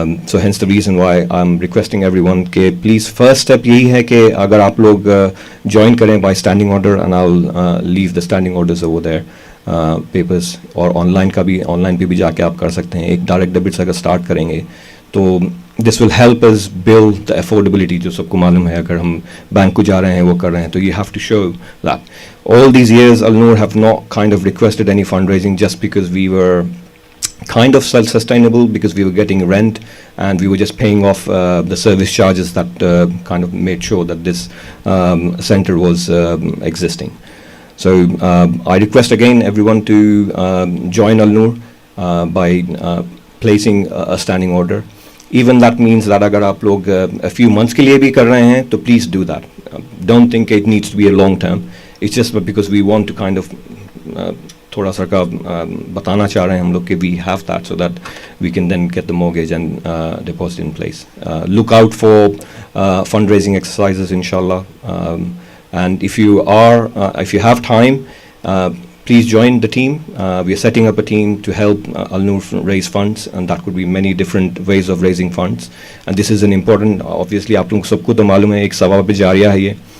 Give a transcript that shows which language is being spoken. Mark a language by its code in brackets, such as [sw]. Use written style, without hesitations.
[en] So hence the reason why I'm requesting everyone [ur] کہ [en] please first step [ur] یہی ہے کہ اگر آپ لوگ [en] join [ur] کریں [en] by standing order, and I'll leave the standing orders over there, papers, [ur] اور آن لائن پہ بھی جا کے آپ کر سکتے ہیں. ایک ڈائریکٹ ڈیبٹ سے اگر اسٹارٹ کریں گے تو [en] this will help us build the affordability. [ur] جو سب کو معلوم ہے اگر ہم بینک کو جا رہے ہیں وہ کر رہے ہیں تو [en] you have to show that. All these years Al-Noor have not kind of requested any fundraising just because we were kind of self-sustainable because we were getting rent and we were just paying off the service charges that kind of made sure that this center was existing. So I request again everyone to join Al-Noor by placing a standing order. Even that means that [ur] agar aap log [en] a few months [ur] ke liye bhi kar rahe hain, to [en] please do that. Don't think it needs to be a long term. It's just because we want to kind of [ur] thoda sa ka batana cha rahe hain hum log ke [en] we have that, so that we can then get the mortgage and deposit in place. Look out for fundraising exercises, inshallah. And if you have time, please join the team. We are setting up a team to help Al-Noor raise funds, and that could be many different ways of raising funds. And this is an important, obviously [ur] آپ لوگ سب کو تو معلوم ہے ایک ثواب جاریہ ہے یہ.